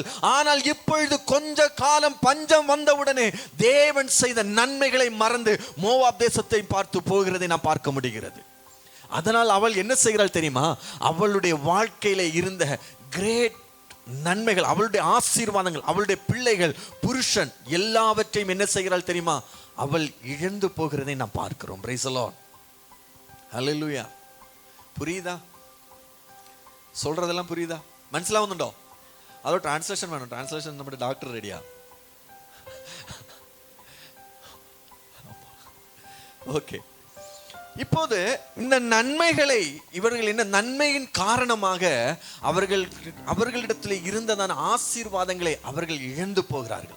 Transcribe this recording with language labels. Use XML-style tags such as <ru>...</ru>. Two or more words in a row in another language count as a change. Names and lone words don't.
<ta>ஆனால் இப்பொழுது கொஞ்ச காலம் பஞ்சம் வந்தவுடனே தேவன் செய்த நன்மைகளை மறந்து மோவாப் தேசத்தை பார்த்து போகிறதை நாம் பார்க்க முடிகிறது. அதனால் அவள் என்ன செய்கிறாள் தெரியுமா, அவளுடைய வாழ்க்கையில இருந்த கிரேட் நன்மைகள், அவளுடைய ஆசீர்வாதங்கள், அவளுடைய பிள்ளைகள், புருஷன் எல்லாவற்றையும் என்ன செய்கிறாள் தெரியுமா, அவள் இழந்து போகிறதை நாம் பார்க்கிறோம்.</ta> <en>Praise the Lord.</en> <ta>Hallelujah. புரியுதா, சொல்றதெல்லாம் புரியுதா,</ta> <ml>മനസ്സിലാവുന്നുണ്ടോ? അതോ ട്രാൻസ്ലേഷൻ വേണം? ട്രാൻസ്ലേഷൻ നമ്മുടെ ഡോക്ടർ റെഡിയാ?</ml> <ta>ஓகே. இப்போது இந்த நன்மைகளை இவர்கள் என்ன நன்மையின் காரணமாக அவர்களிடத்தில் இருந்ததான ஆசீர்வாதங்களை அவர்கள் இழந்து போகிறார்கள்.</ta>